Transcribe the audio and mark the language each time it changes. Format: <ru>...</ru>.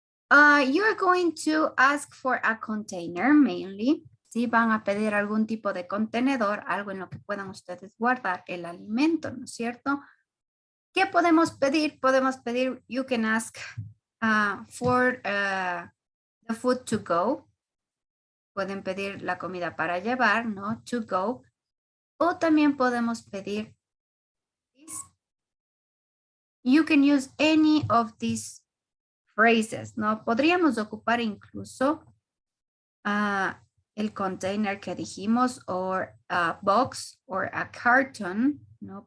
<en>You're going to ask for a container mainly.</en> <es>Si van a pedir algún tipo de contenedor, algo en lo que puedan ustedes guardar el alimento, ¿no es cierto? ¿Qué podemos pedir? Podemos pedir,</es> <en>you can ask for the food to go.</en> <es>Pueden pedir la comida para llevar, ¿no?</es> <en>To go.</en> <es>O también podemos pedir this.</es> <en>You can use any of these phrases, ¿no?</en> <es>Podríamos ocupar incluso el container que dijimos,</es> <en>or a box, or a carton,</en> <es>¿no?</es>